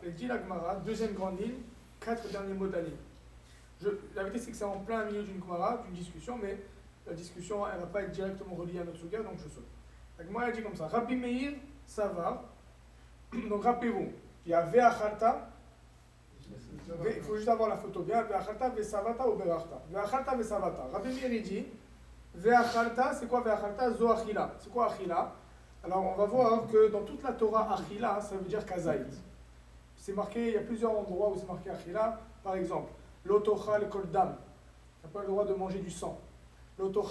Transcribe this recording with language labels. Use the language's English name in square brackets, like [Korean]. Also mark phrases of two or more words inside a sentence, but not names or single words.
[French] Elle dit la Gemara, deuxième grande ligne, 4 derniers mots de la ligne. La vérité c'est que c'est en plein milieu d'une Gemara, d'une discussion, mais la discussion elle ne va pas être directement reliée à notre sujet, donc je saute. La Gemara elle dit comme ça, Rabbi Meir, ça va. Donc rappelez-vous, il y a Ve'achalta. Il faut juste avoir la photo bien. [Hebrew] ואכלת, ושבעת וברכת. ואכלת, ושבעת. [French] Rabbi Meir dit Ve'achalta, c'est quoi Ve'achalta? [Hebrew] זו אכילה. [French] C'est quoi achila? Alors on va voir que dans toute la Torah, achila, ça veut dire kazaït. C'est marqué, il y a plusieurs endroits où c'est marqué achila. Par exemple, [Hebrew] לא תאכל כל דם. [French] Tu n'as pas le droit de manger du sang.